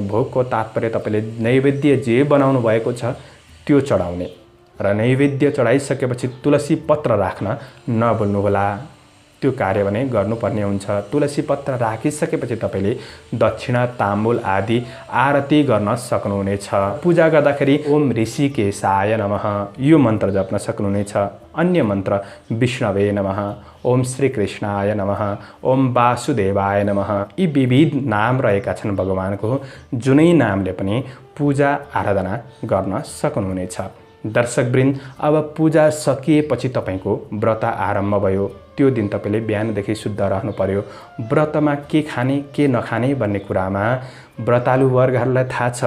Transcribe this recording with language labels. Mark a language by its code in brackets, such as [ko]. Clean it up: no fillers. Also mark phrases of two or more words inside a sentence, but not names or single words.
[ne] भोगको तात्पर्य तपाईँले नैवेद्य जे बनाउनु भएको छ त्यो चढाउने र नैवेद्य चढाइसकेपछि तुलसी पत्र राख्न नभुल्नुहोला। त्यो कार्य भने गर्नुपर्ने हुन्छ। तुलसी पत्र राखिसकेपछि तपाईँले दक्षिणा ताम्बुल आदि आरती गर्न सक्नुहुनेछ। पूजा गर्दाखेरि [sa] ओम ऋषिकेशाय नमः [ne] यो मन्त्र जप्न सक्नुहुनेछ। अन्य मन्त्र [sa] विष्णवे नमः, ओम श्री कृष्णाय नमः, ओम वासुदेवाय नमः, [ne] यी विविध नाम रहेका छन् भगवानको। जुनै नामले पनि पूजा आराधना गर्न सक्नुहुनेछ। दर्शकवृन्द, अब पूजा सकिएपछि तपाईँको व्रत आरम्भ भयो। त्यो दिन तपाईँले बिहानदेखि शुद्ध रहनु पर्यो। व्रतमा के खाने के नखाने भन्ने कुरामा व्रतालु वर्गहरूलाई थाहा छ।